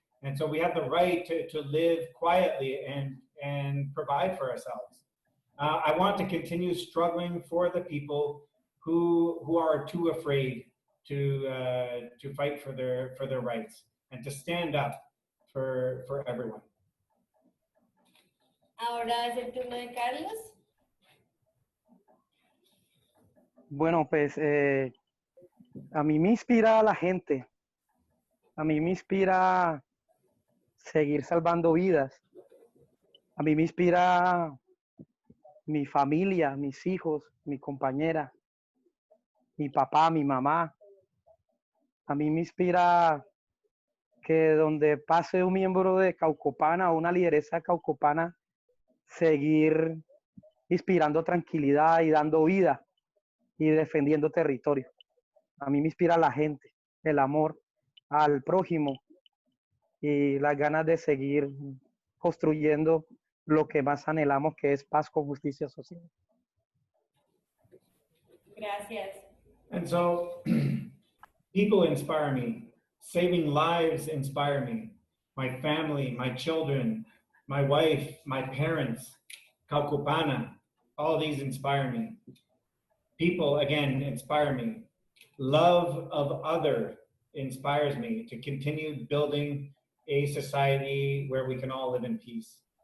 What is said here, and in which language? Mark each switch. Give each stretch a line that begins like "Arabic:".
English: And so we have the right to live quietly and provide for ourselves. I want to continue struggling for the people who are too afraid to fight for their rights and to stand up for everyone.
Spanish: Ahora es el turno de Carlos. Bueno, pues a mí me inspira la gente. A mí me inspira seguir salvando vidas. A mí me inspira mi familia, mis hijos, mi compañera, mi papá, mi mamá. A mí me inspira que donde pase un miembro de Caucopana o una lideresa caucopana, seguir inspirando tranquilidad y dando vida y defendiendo territorio. A mí me inspira la gente, el amor al prójimo y las ganas de seguir construyendo lo que más anhelamos, que es paz con justicia social. Gracias.
English: And so people inspire me. Saving lives inspire me. My family, my children, my wife, my parents, Caucopana, all these inspire me. People, again, inspire me. Love of other inspires me to continue building a society where we can all live in peace.